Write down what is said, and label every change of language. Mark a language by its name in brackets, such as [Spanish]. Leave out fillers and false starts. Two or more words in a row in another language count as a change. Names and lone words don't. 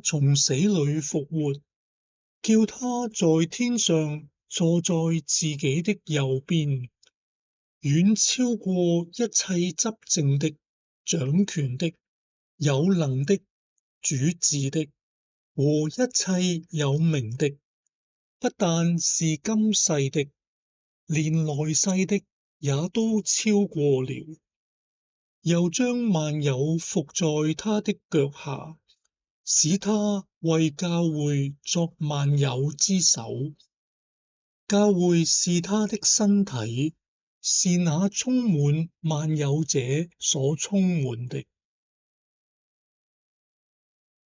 [Chinese] 從死裏復活，叫他在天上坐在自己的右邊，遠超過一切執政的、掌權的、有能的、主治的和一切有名的，不但是今世的，連來世的也都超過了。又將萬有服在他的腳下，使他為教會作萬有之首。教會是他的身體，是那充滿萬有者所充滿的。